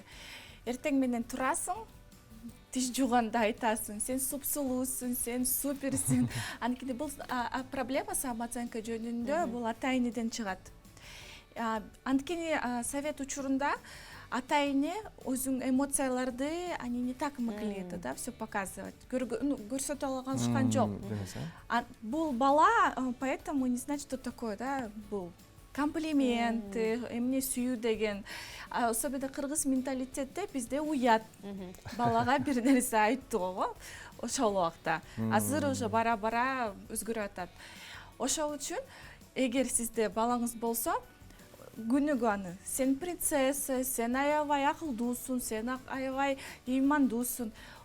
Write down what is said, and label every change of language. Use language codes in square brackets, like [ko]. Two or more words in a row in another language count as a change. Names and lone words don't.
[ky] Эртең менен турасың, тиш жууганда айтасың, сен супсулуусуң, сен суперсиң. Анткени бул [ru] проблема самооценка [ky] жөнүндө бул ата-энеден чыгат. Анткени совет учурунда ата-эне өзүң эмоцияларды [ru] они не так могли это, да, все показывать. [ky] Көрсөтө алышкан жок. Бул бала, [ru] поэтому не знает, что такое, [ky] да, бул комплименты, эмне сүйүү деген. Особенно кыргыз менталитетте бизде уят. Балага бир нерсе айттыгы ошол убакта. Азыр уже бара-бара өзгөрүп атат. Ошол үчүн эгер сизде балаңыз болсо, күнүгө аны сен принцесса, сен аябай акылдуусуң, сен аябай ыймандуусуң.